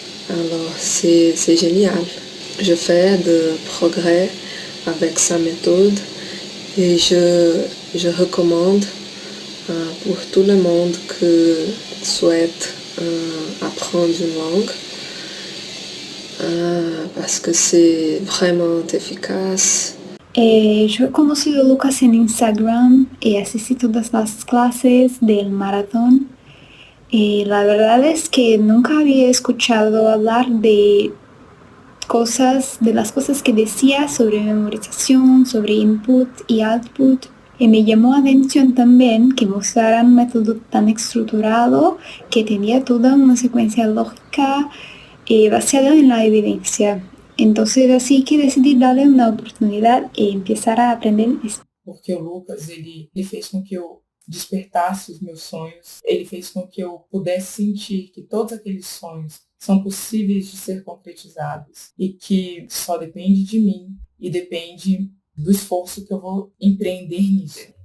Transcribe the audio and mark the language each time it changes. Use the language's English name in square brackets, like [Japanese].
[French] Alors c'est génial. Je fais de progrès avec sa méthode et je recommande pour tout le monde qui souhaite apprendre une langue parce que c'est vraiment efficace. [Spanish] Yo he conocido a Lucas en Instagram y asistí todas las clases del maratón. La verdad es que nunca había escuchado hablar de las cosas que decía sobre memorización, sobre input y output. Y me llamó la atención también que mostraran un método tan estructurado que tenía toda una secuencia lógica basada en la evidencia. Entonces así que decidí darle una oportunidad y empezar a aprender eso. [Portuguese] Porque o Lucas, ele fez com que eu despertasse os meus sonhos, ele fez com que eu pudesse sentir que todos aqueles sonhos são possíveis de ser concretizados e que só depende de mim e depende do esforço que eu vou empreender nisso.